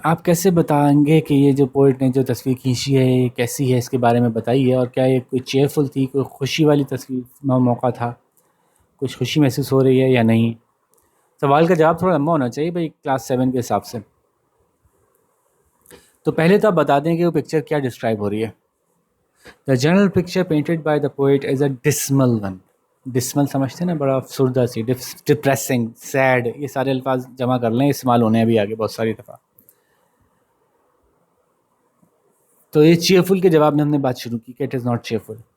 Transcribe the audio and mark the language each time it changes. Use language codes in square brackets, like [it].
[ur] آپ کیسے بتائیں گے کہ یہ جو پوئٹ نے جو تصویر کھینچی ہے یہ کیسی ہے, اس کے بارے میں بتائیے. اور کیا یہ کوئی چیئرفل تھی, کوئی خوشی والی تصویر موقع تھا, کچھ خوشی محسوس ہو رہی ہے یا نہیں. سوال کا جواب تھوڑا لمبا ہونا چاہیے بھائی, کلاس 7 کے حساب سے. تو پہلے تو آپ بتا دیں کہ وہ پکچر کیا ڈسکرائب ہو رہی ہے. [en] The general picture painted by the poet is a dismal one. [ur] Decimal سمجھتے ہیں نا, بڑا افسردہ سی, ڈپریسنگ, سیڈ, یہ سارے الفاظ جمع کر لیں, استعمال ہونے ابھی آگے بہت ساری دفعہ. تو یہ چیئرفل کے جواب میں ہم نے بات شروع کی کہ [en] It is not cheerful.